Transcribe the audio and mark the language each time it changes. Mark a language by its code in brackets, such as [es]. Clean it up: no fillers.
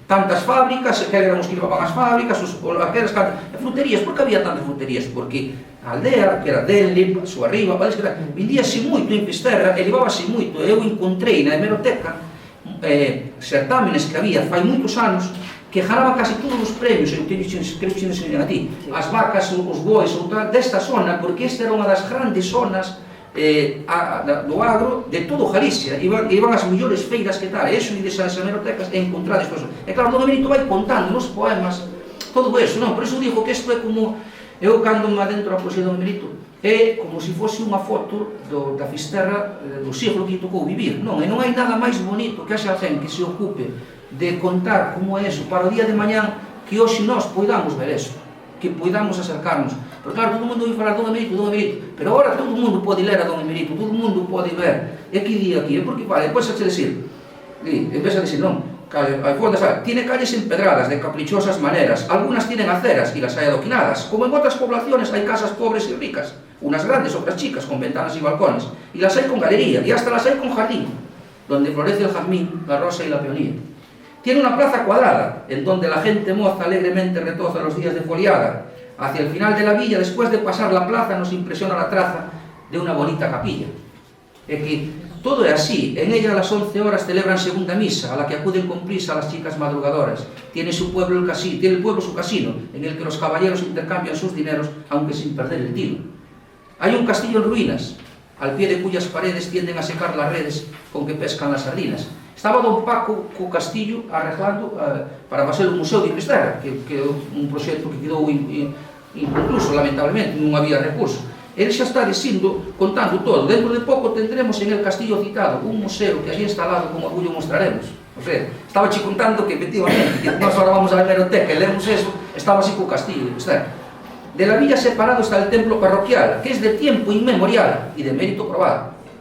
[gl] Tantas fábricas, que eran os que levaban as fábricas, aquelas fruterías. Por que había tantas fruterías? Porque a aldea, que era dele, a súa arriba, vendíase moito en Fisterra, e levábase moito. Eu encontrei na hemeroteca certámenes que había fai moitos anos que ganaban casi todos os premios, eu creo que enseñan a ti, as vacas, os bois, desta zona, porque esta era unha das grandes zonas do agro de todo Galicia, iban as mellores feiras que tal, e iso e desas hemerotecas e encontrades cosas. E claro, Don Benito vai contando nos poemas todo eso, non? Por iso digo que isto é como, eu cando me adentro a poesía de Don Benito, é como se fose unha foto da Fisterra do siglo que tocou vivir, non? E non hai nada máis bonito que haxa alguén que se ocupe de contar como é eso para o día de mañán, que hoxe nós poidamos ver eso, que poidamos acercarnos. Pero claro, todo o mundo vai falar Don Emerito, pero agora todo o mundo pode ler a Don Emerito, todo o mundo pode ver. E que di aquí? Porque, vale, depois hache decir, empeza a decir, non, [es] tiene calles empedradas de caprichosas maneras, algunas tienen aceras y las hay adoquinadas. Como en otras poblaciones hay casas pobres y ricas, unas grandes, otras chicas, con ventanas y balcones, y las hay con galería, y hasta las hay con jardín, donde florece el jazmín, la rosa y la peonía. Tiene una plaza cuadrada, en donde la gente moza alegremente retoza los días de foliada. Hacia el final de la villa, después de pasar la plaza, nos impresiona la traza de una bonita capilla. Es que todo es así. En ella a las 11 horas celebran segunda misa, a la que acuden con prisa las chicas madrugadoras. Tiene el pueblo su casino, en el que los caballeros intercambian sus dineros, aunque sin perder el tino. Hay un castillo en ruinas, al pie de cuyas paredes tienden a secar las redes con que pescan las sardinas. [gl] Estaba don Paco co castillo arreglando para facer un museo de Fisterra, que é un proxecto que quedou inconcluso, lamentablemente, non había recursos. Ele xa está dicindo, contando todo. [es] Dentro de pouco tendremos en el castillo citado un museo que allí instalado con orgullo mostraremos. [gl] O sea, estaba che contando que efectivamente, que nós [es] ahora vamos a la hemeroteca [gl] e lemos eso, estaba así co castillo de Fisterra. [es] De la villa separado está el templo parroquial, que es de tiempo inmemorial y de mérito probado.